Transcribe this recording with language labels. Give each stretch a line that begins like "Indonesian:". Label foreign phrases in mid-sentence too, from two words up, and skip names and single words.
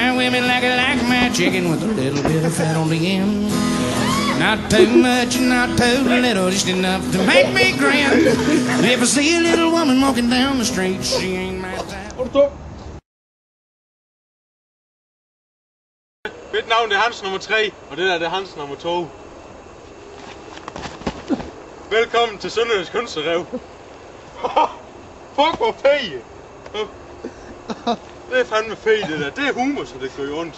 English: me like my chicken with a little bit of fat on the end. Not too much, not too little, just enough to make me grin. If I see a little woman walking down the street, she ain't my type.
Danish: Mit navn er Hans nummer 3, og det der det er Hans nummer 2. Velkommen til Sønderjysk Hønserev. Fuck hvor fej! Det er fandme fej det der, det er humor så det gør ondt.